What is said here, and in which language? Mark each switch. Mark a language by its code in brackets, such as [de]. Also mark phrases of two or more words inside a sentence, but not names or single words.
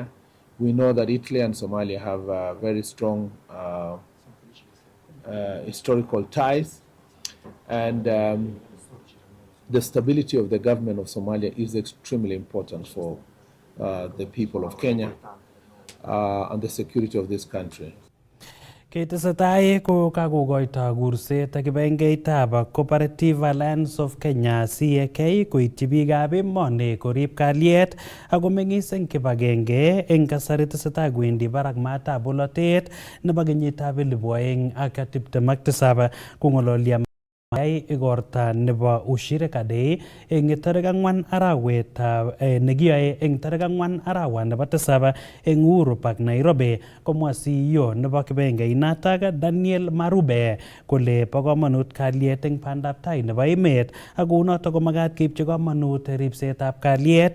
[en] We know that Italy and Somalia have very strong historical ties, and the stability of the government of Somalia is extremely important for the people of Kenya and the security of this country. [kln] Ketesetai ko kakokoito kurset kibagengeitab Cooperative Alliance of Kenya CAK koityi biikab emoni korib kalyet ak komeng'is eng kibagenge eng kasari tesetai kwendi barak maatab bolotet nebo kenyitab 2027 kong'ololi yai igorta nebo Ushirika Day eng tarik 4 arawet nekiyoe eng tarik 4 arawet nebo 7 eng Uhuru Park Nairobi, komwa CEO nebo kibagengeit Daniel Marube kole bo komonut kalyet eng bandaptai nebo emet ak kounotok ko magat keipchi komonut ripsetab kalyet.